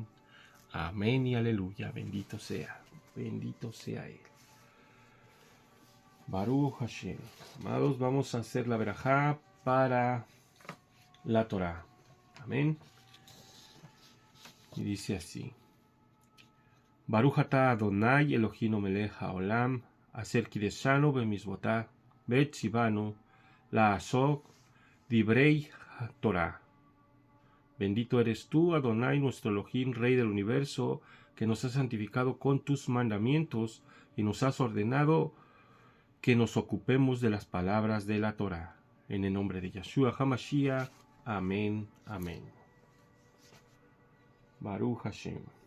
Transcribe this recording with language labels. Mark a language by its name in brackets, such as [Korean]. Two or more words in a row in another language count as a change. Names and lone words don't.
[Spanish] Amén y aleluya, bendito sea Él. [Hebrew] ברוך השם. [Spanish] Amados, vamos a hacer la verajá para la Torah. Amén. Y dice así. [Hebrew] ברוך אתה אדוני אלוהינו מלך העולם אשר קדשנו במצוותיו וציוונו לעסוק דברי תורה. [Spanish] Bendito eres tú, Adonai, nuestro Elohim, Rey del universo, que nos has santificado con tus mandamientos y nos has ordenado que nos ocupemos de las palabras de la Torá. En el nombre de Yeshua HaMashiach. Amén. Amén. [Hebrew] ברוך השם.